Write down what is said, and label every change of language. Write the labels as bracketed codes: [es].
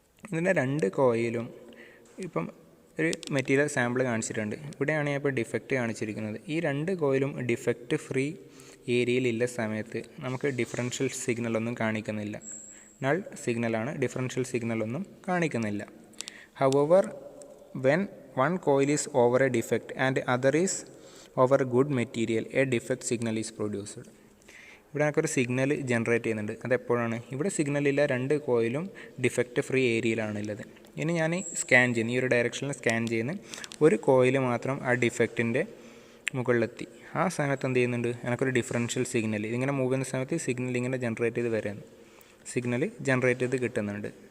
[ml] ഇതിൻ്റെ 2 കോയിലും ഇപ്പം ഒരു മെറ്റീരിയൽ സാമ്പിൾ കാണിച്ചിട്ടുണ്ട്. ഇവിടെയാണ് ഞാൻ ഇപ്പോൾ ഡിഫക്റ്റ് കാണിച്ചിരിക്കുന്നത്. ഈ 2 കോയിലും ഡിഫക്റ്റ് ഫ്രീ ഏരിയയിലുള്ള സമയത്ത് നമുക്ക് ഡിഫറൻഷ്യൽ സിഗ്നലൊന്നും കാണിക്കുന്നില്ല. നൾ സിഗ്നലാണ്, ഡിഫറൻഷ്യൽ സിഗ്നലൊന്നും കാണിക്കുന്നില്ല. [en] However when one coil is over a defect and other is over good material, a defect signal is produced. [ml] ഇവിടെ നമുക്കൊരു സിഗ്നൽ ജനറേറ്റ് ചെയ്യുന്നുണ്ട്. അതെപ്പോഴാണ്? ഇവിടെ സിഗ്നലില്ല, 2 കോയിലും ഡിഫക്റ്റ് ഫ്രീ ഏരിയയിലാണുള്ളത്. ഇനി ഞാൻ സ്കാൻ ചെയ്യുന്നു, ഈ ഒരു ഡയറക്ഷനിൽ സ്കാൻ ചെയ്യുന്ന ഒരു കോയിൽ മാത്രം ആ ഡിഫക്റ്റിൻ്റെ മുകളിലെത്തി. ആ സമയത്ത് എന്ത് ചെയ്യുന്നുണ്ട്? എനിക്കൊരു ഡിഫറൻഷ്യൽ സിഗ്നൽ ഇതിങ്ങനെ മൂവ് ചെയ്യുന്ന സമയത്ത് സിഗ്നൽ ഇങ്ങനെ ജനറേറ്റ് ചെയ്ത് വരുന്നു, സിഗ്നൽ ജനറേറ്റ് ചെയ്ത് കിട്ടുന്നുണ്ട്.